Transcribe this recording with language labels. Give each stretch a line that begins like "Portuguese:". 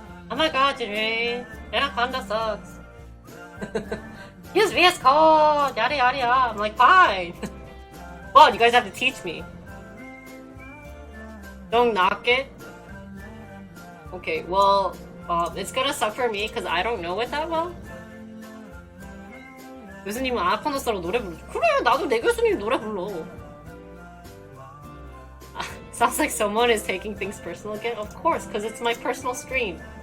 English: Oh my god, Jerry. Anaconda sucks. Use VS Code, yada yada. I'm like, fine. Well, you guys have to teach me. Don't knock it. Okay, well, it's gonna suck for me because I don't know it that well.
Korean: 교수님은 아나콘다스로 노래 부르죠. 그래, 나도 내 교수님 노래 불러.
English: Sounds like someone is taking things personal again. Of course, because it's my personal stream.